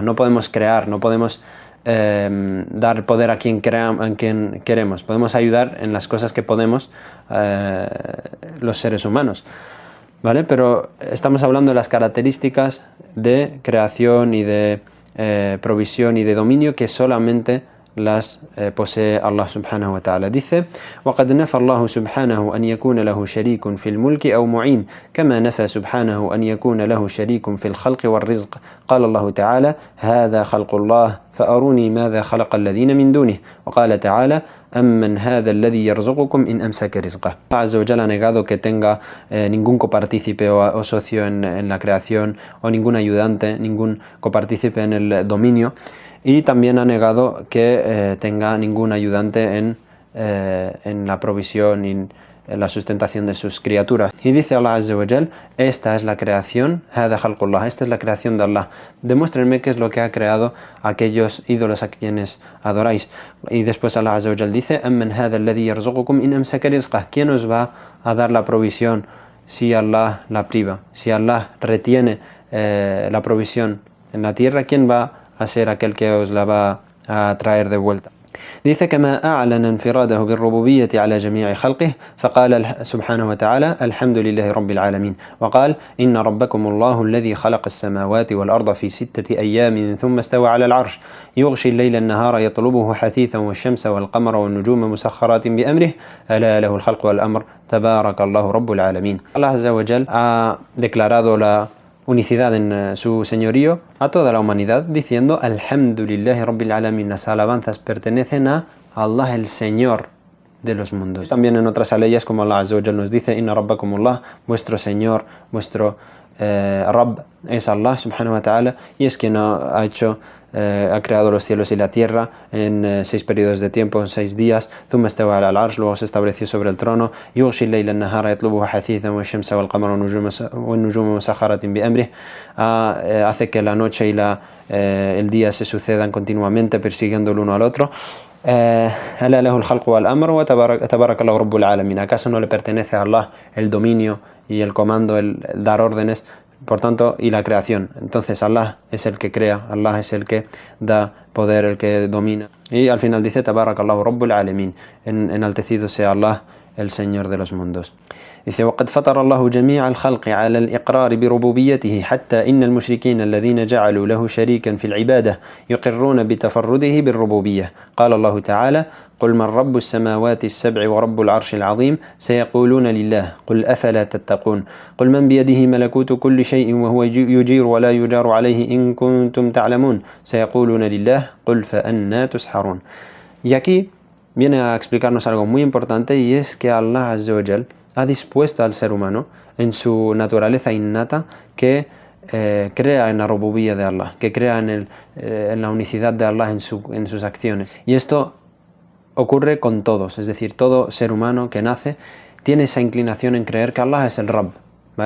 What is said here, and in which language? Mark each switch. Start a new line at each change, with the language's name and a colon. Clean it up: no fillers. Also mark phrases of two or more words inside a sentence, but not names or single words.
Spanish: No podemos crear, no podemos dar poder a quien queremos. Podemos ayudar en las cosas que podemos los seres humanos, ¿vale? Pero estamos hablando de las características de creación y de provisión y de dominio que solamente las posee Allah
Arabic: سبحانه وتعالى. Dice: وَقَدْ نَفَى اللَّهُ سُبْحَانَهُ أَنْ يَكُونَ لَهُ شَرِيكٌ فِي الْمُلْكِ أَوْ مُعِينٌ كما نفى سبحانه أن يكون له شريك في الخلق والرزق. قال الله تعالى: هذا خلق الله فأروني ماذا خلق الذين من دونه. وقال تعالى: أمن هذا الذي يرزقكم إن أمسك رزقه.
Spanish: Allah
Arabic: عز وجل
Spanish: ha negado que tenga ningún copartícipe o socio en la creación, o ningún ayudante, ningún copartícipe en el dominio, y también ha negado que tenga ningún ayudante en la provisión y en la sustentación de sus criaturas. Y dice Allah
Arabic: عز وجل:
Spanish: esta es la creación,
Arabic: هذا خلق الله,
Spanish: esta es la creación de Allah. Demuéstrenme qué es lo que ha creado aquellos ídolos a quienes adoráis. Y después Allah Azza wa Jal dice:
Arabic: أَمَّنْ هَذَا الَّذِي يَرْزُقُكُمْ إِنْ أَمْسَكَ رِزْقَهُ.
Spanish: ¿Quién os va a dar la provisión si Allah la priva? Si Allah retiene la provisión en la tierra, ¿quién va a ser aquel que os la va a traer de vuelta? Dice:
Arabic: كما أعلن انفراده بالربوبية على جميع خلقه فقال سبحانه وتعالى: الحمد لله رب العالمين. وقال: إن ربكم الله الذي خلق السماوات والأرض في 6 أيام ثم استوى على العرش يغشي الليل النهار يطلبه حثيثا والشمس والقمر والنجوم مسخرات بأمره ألا له الخلق والأمر تبارك الله رب العالمين.
Spanish: Allah
Arabic: عز وجل
Spanish: ha declarado la unicidad en su señorío a toda la humanidad, diciendo:
Arabic: الحمد لله رب العالمين.
Spanish: Las alabanzas pertenecen a Allah, el Señor de los mundos. También en otras aleyas, como Allah
Arabic: عز وجل
Spanish: nos dice:
Arabic: إن ربكم الله,
Spanish: vuestro Señor, vuestro Rabb es Allah
Arabic: سبحانه وتعالى,
Spanish: y es quien ha creado los cielos y la tierra en 6 periodos de tiempo, en 6 días.
Arabic: ثم استوى على العرش,
Spanish: luego se estableció sobre el trono.
Arabic: يغشي الليل النهار يطلبه حثيثا والشمس والقمر والنجوم مسخرات بأمره.
Spanish: Hace que la noche y el día se sucedan continuamente, persiguiendo el uno al otro.
Arabic: ألا له الخلق والأمر وتبارك الله رب العالمين.
Spanish: ¿Acaso no le pertenece a Allah el dominio y el comando, el dar órdenes, por tanto, y la creación? Entonces Allah es el que crea, Allah es el que da poder, el que domina. Y al final dice:
Arabic: تبارك الله رب العالمين,
Spanish: enaltecido sea Allah, el Señor de los mundos. Dice:
Arabic: وقد فطر الله جميع الخلق على الإقرار بربوبيته حتى إن المشركين الذين جعلوا له شريكا في العبادة يقرون بتفرده بالربوبية. قال الله تعالى: قل من رب السماوات السبع ورب العرش العظيم سيقولون لله قل أفلا تتقون قل من بيده ملكوت كل شيء وهو يجير ولا يجار عليه إن كنتم تعلمون سيقولون لله قل فأنا تسحرون.
Spanish: Y aquí viene a explicarnos algo muy importante, y es que Allah
Arabic: عز وجل
Spanish: ha dispuesto al ser humano en su naturaleza innata que crea en la rububía de Allah, que crea en la unicidad de Allah en sus acciones. Y esto ocurre con todos, es decir, todo ser humano que nace tiene esa inclinación en creer que Allah es el Rabb, ¿vale?